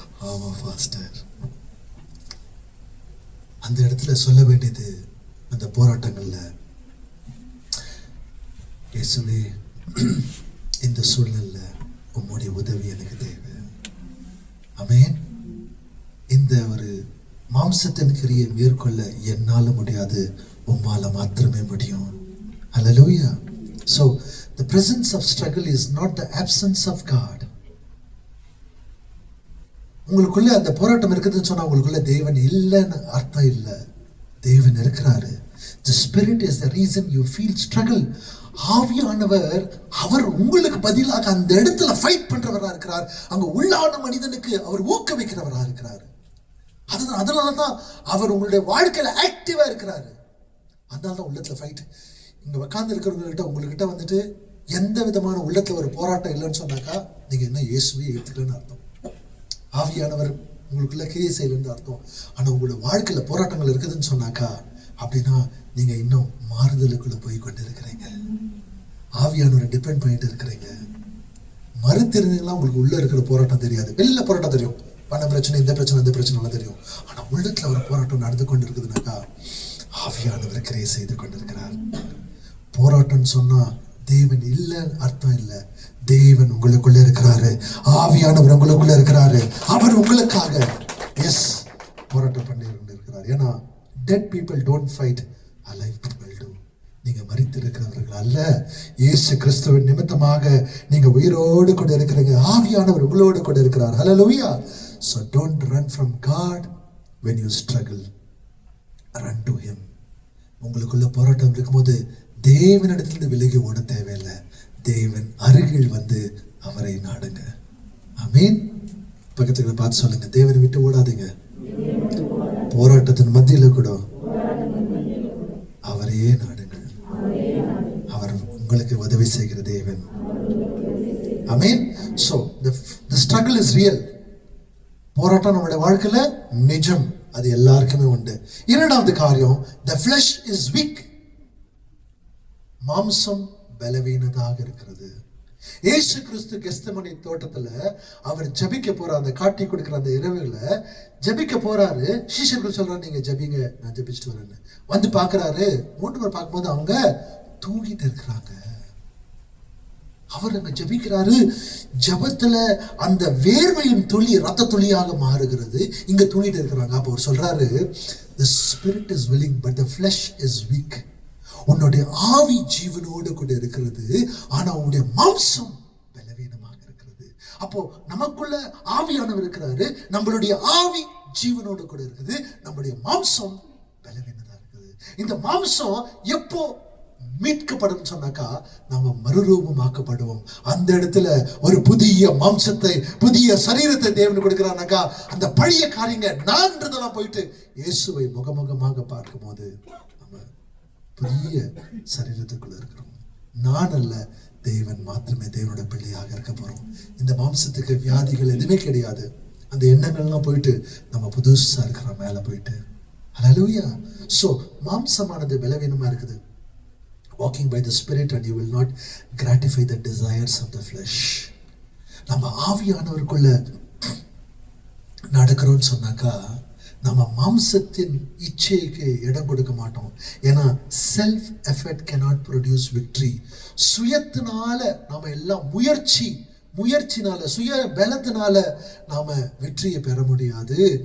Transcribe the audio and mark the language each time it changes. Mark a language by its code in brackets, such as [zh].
[ta] ஆமா பாஸ்டர், அந்த இடத்துல சொல்ல வேண்டியது, அந்த போராட்டங்கள்ல இயேசுவே இந்த சூழ்நிலையில உம்முடைய உதவி எனக்கு தேவை. ஆமென். இந்த ஒரு மாம்சத்தின் கிரியை மேற்கொள்ள என்னால முடியாது, உம்மால மாத்திரமே முடியும். [en] Hallelujah. So the presence of struggle is not the absence of God. [ta] உங்களுக்குள்ள அந்த போராட்டம் இருக்குதுன்னு சொன்னா உங்களுக்குள்ள தேவன் இல்லைன்னு அர்த்தம் இல்லை. தேவன் இருக்கிறாரு. [en] The spirit is the reason you feel struggle. [ta] ஆவியானவர் அவர் உங்களுக்கு பதிலாக அந்த இடத்துல ஃபைட் பண்றவரா இருக்கிறார். அங்க உள்ளான மனிதனுக்கு அவர் ஊக்குவிக்கிறவரா இருக்கிறார். அதனாலதான் அவர் உங்களுடைய வாழ்க்கையில ஆக்டிவா இருக்கிறாரு. அதனாலதான் உள்ளத்துல ஃபைட். இங்க உட்கார்ந்து இருக்கிறவங்ககிட்ட உங்ககிட்ட வந்துட்டு எந்த விதமான உள்ளத்துல ஒரு போராட்டம் இல்லைன்னு சொன்னாக்கா, நீங்க என்ன இயேசுவே ஏத்துக்கலன்னு அர்த்தம். ஆவியானவர் உங்களுக்குள்ள கிரியை செய்யலன்னு அர்த்தம். ஆனா உங்களோட வாழ்க்கையில போராட்டங்கள் இருக்குதுன்னு சொன்னாக்கா, அப்படின்னா நீங்க இன்னும் மாறுதலுக்குள்ள போய் கொண்டு இருக்கிறீங்க. ஆவியானவரை டிபெண்ட் பண்ணிட்டு இருக்கிறீங்க. மறுத்திருந்தீங்களா உங்களுக்கு உள்ள இருக்கிற போராட்டம் தெரியாது. வெளியில போராட்டம் தெரியும், பண பிரச்சனை, இந்த பிரச்சனை, அந்த பிரச்சனை எல்லாம் தெரியும். ஆனா உள்ளத்துல ஒரு போராட்டம் நடந்து கொண்டு இருக்குதுனாக்கா, ஆவியானவர் கிரியை செய்து கொண்டிருக்கிறார். போராட்டம் சொன்னா தேவன் இல்லைன்னு அர்த்தம் இல்லை. தேவன் உங்களுக்குள்ள இருக்கிறாரு, ஆவியானவர் உங்களுக்குள்ள இருக்கிறாரு. அவர் உங்களுக்காக போராட்டம் பண்ணி இருக்கிறார். ஏன்னா [en] dead people don't fight, alive people do. [ta] நீங்க மரித்திருக்கிறவர்கள் அல்ல, இயேசு கிறிஸ்துவின் நிமித்தமாக நீங்க உயிரோடு கூட இருக்கிறீங்க. ஆவியானவர் உங்களோடு கூட இருக்கிறார். ஹல்லேலூயா. [en] So don't run from God when you struggle, run to him. [ta] உங்களுக்குள்ள போராட்டம் இருக்கும்போது தேவனிடத்திலிருந்து விலகி ஓட தேவையில்லை, தேவன் அருகில் வந்து அவரை நாடுங்க. ஆமென். பக்கத்துல பார்த்து சொல்லுங்க, தேவனை விட்டு ஓடாதீங்க. போராட்டத்தின் மத்தியில கூட அவரையே நாடுங்கள், அவர் உங்களுக்கு உதவி செய்கிற தேவன். ஆமென். [en] So the struggle is real. [ta] போராட்டம் நம்முடைய வாழ்க்கையில நிஜம், அது எல்லாருக்குமே உண்டு. இரண்டாவது காரியம், [en] the flesh is weak. [ta] மாம்சம் பலவீனதாக இருக்கிறது. இயேசு கிறிஸ்து கெத்செமனே தோட்டத்துல அவர் ஜெபிக்க போறார். அந்த காட்டி கொடுக்கிற அந்த இரவுல ஜெபிக்க போறாரு. சீஷர்கள் சொல்றாரு, நீங்க ஜெபிங்க, நான் ஜெபிச்சுட்டு வரேன்னு. வந்து பாக்குறாரு, 3 பேர் பார்க்கும்போது அவங்க தூங்கிட்டு இருக்கிறாங்க. அவர் அங்க ஜெபிக்கிறாரு. ஜெபத்துல அந்த வேர்வையின் துளி ரத்த துளியாக மாறுகிறது. இங்க தூங்கிட்டு இருக்கிறாங்க. அப்போ அவர் சொல்றாரு, [en] the spirit is willing but the flesh is weak. [ta] உன்னுடைய ஆவி ஜீவனோடு கூட இருக்கிறது, ஆனா உன்னுடைய மாம்சம் பலவீனமாக இருக்கிறது. அப்போ நமக்குள்ள ஆவியானவர் இருக்கிறாரு, நம்மளுடைய ஆவி ஜீவனோடு கூட இருக்குது, நம்முடைய மாம்சம் பலவீனதா இருக்குது. இந்த மாம்சம் எப்போ மீட்கப்படும் சொன்னாக்கா, நாம மறுரூபமாக்கப்படுவோம். அந்த இடத்துல ஒரு புதிய மாம்சத்தை, புதிய சரீரத்தை தேவன் கொடுக்கிறானாக்கா, அந்த பழைய காரியங்க நான்றதெல்லாம் போயிட்டு இயேசுவை முகமுகமாக பார்க்கும் போது புதிய சரீரத்துக்குள்ள இருக்கிறோம். நான் அல்ல, தேவன் மாத்திரமே தேவனோட பிள்ளையாக இருக்க போறோம். இந்த மாம்சத்துக்கு வியாதிகள் எதுவுமே கிடையாது. அந்த எண்ணங்கள்லாம் போயிட்டு நம்ம புதுசா இருக்கிறோம் மேல போயிட்டு. ஹல்லேலூயா. சோ மாம்சமானது பலவீனமா இருக்குது. [en] Walking by the Spirit and you will not gratify the desires of the flesh. [ta] நம்ம ஆவியானவருக்குள்ள நடக்கிறோம்னு சொன்னாக்கா, நம்ம மாம்சத்தின் இச்சைக்கு இடம் கொடுக்க மாட்டோம். ஏன்னா self effort [en] cannot produce victory. [ta] சுயத்தினால நாம எல்லாம் முயற்சினால சுய பலத்தினால நாம வெற்றியை பெற முடியாது.